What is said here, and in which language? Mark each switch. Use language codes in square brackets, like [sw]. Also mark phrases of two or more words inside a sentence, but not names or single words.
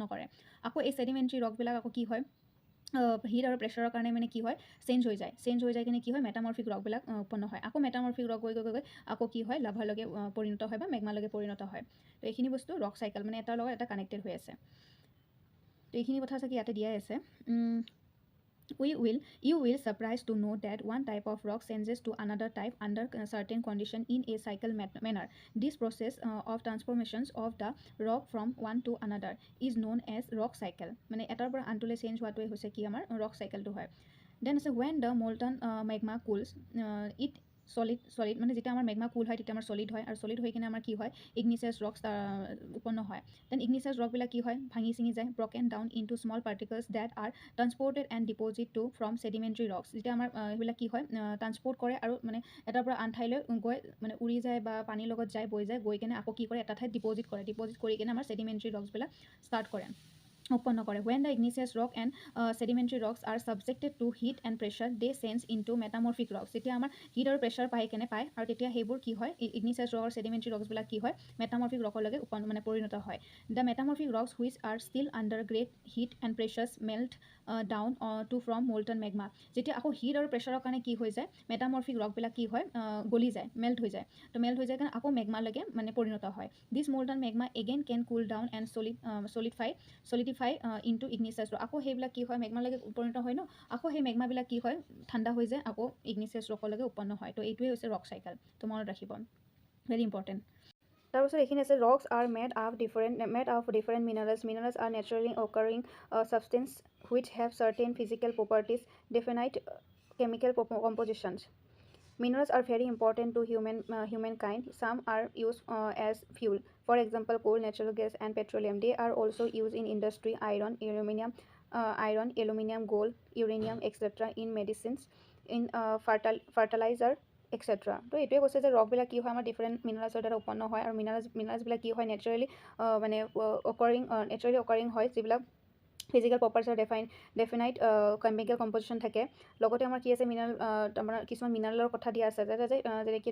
[as] কৰে আকৌ এই [en] sedimentary rockবিলাক [as] আকৌ কি হয় হিট আৰু প্ৰেছাৰৰ কাৰণে মানে কি হয় চেঞ্জ হৈ যায় কিনে কি হয় [en] metamorphic rockবিলাক [as] উৎপন্ন হয় আকৌ [en] metamorphic rock [as] গৈ আকৌ কি হয় লাভাৰলৈকে পৰিণত হয় বা মেগমালৈকে পৰিণত হয় তো এইখিনি বস্তু [en] rock cycle [as] মানে এটাৰ লগত এটা কানেক্টেড হৈ আছে তো এইখিনি কথা চাগে ইয়াতে দিয়াই আছে [en] You will surprised to know that one type of rock changes to another type under certain condition in a cycle manner. This process of transformations of the rock from one to another is known as rock cycle. [as] মানে এটাৰ পৰা আনটোলৈ চেঞ্জ হোৱাটোৱে হৈছে কি আমাৰ [en] rock cycleটো [as] হয় then আছে [en] when the molten magma cools it solid [as] মানে যেতিয়া আমাৰ মেগমা কুল হয় তেতিয়া আমাৰ সলিড হয় আৰু সলিড হৈ কিনে আমাৰ কি হয় [en] igneous rocks [as] উৎপন্ন হয় [en] then igneous rockবিলাক [as] কি হয় ভাঙি চিঙি যায় [en] broken down into small particles that are transported and deposit to form sedimentary rocks [as] যেতিয়া আমাৰ সেইবিলাক কি হয় ট্ৰান্সপৰ্ট কৰে আৰু মানে এটাৰ পৰা আন ঠাইলৈ গৈ মানে উৰি যায় বা পানীৰ লগত যায় বৈ যায় গৈ কিনে আকৌ কি কৰে এটা ঠাইত ডিপ'জিট কৰি কিনে আমাৰ [en] sedimentary rocksবিলাক [as] ষ্টাৰ্ট কৰে উৎপন্ন কৰে [en] when the igneous rock and sedimentary rocks are subjected to heat and pressure they change into metamorphic rocks [as] যেতিয়া আমাৰ হিট আৰু প্ৰেছাৰ পায় আৰু তেতিয়া সেইবোৰ কি হয় [en] igneous rock [as] আৰু [en] sedimentary rocks [as] বিলাক কি হয় [en] metamorphic rockলৈকে [as] মানে পৰিণত হয় [en] the metamorphic rocks which are still under great heat and pressures melt down to from molten magma [as] যেতিয়া আকৌ হিট আৰু প্ৰেছাৰৰ কাৰণে কি হৈ যায় [en] metamorphic rockবিলাক [as] কি হয় গলি যায় মেল্ট হৈ যায় তো মেল্ট হৈ যায় কাৰণে আকৌ মেগমালৈকে মানে পৰিণত হয় [en] this molten magma again can cool down and solidify into igneous rock [as] আকৌ সেইবিলাক কি হয় মেগমালৈকে পৰিণত হয় ন আকৌ সেই মেগমাবিলাক কি হয় ঠাণ্ডা হৈ যায় আকৌ [en] igneous rockলৈকে [as] উৎপন্ন হয় তো এইটোৱে হৈছে [en] rock cycle [as] তো মনত ৰাখিব [en] very important [as] তাৰপিছত এইখিনি আছে [en] rocks are made of different minerals are naturally occurring substance which have certain physical properties definite chemical compositions Minerals are very important to humankind. Some are used as fuel. For example, coal, natural gas, and petroleum. They are also used in industry, iron, aluminum, gold, uranium, etc. in medicines, in fertilizer, etc. [as] তো এইটোৱে কৈছে যে ৰকবিলাক কি হয় আমাৰ [en] different mineralsৰ [as] দ্বাৰা উৎপন্ন হয় আৰু মিনাৰেলছবিলাক কি হয় নেচাৰেলি মানে অকাৰিং হয় যিবিলাক [en] physical propertiesৰ definite chemical composition [as] থাকে লগতে আমাৰ কি আছে মিনাৰেল আমাৰ কিছুমান মিনাৰেলৰ কথা দিয়া আছে যেনেকৈ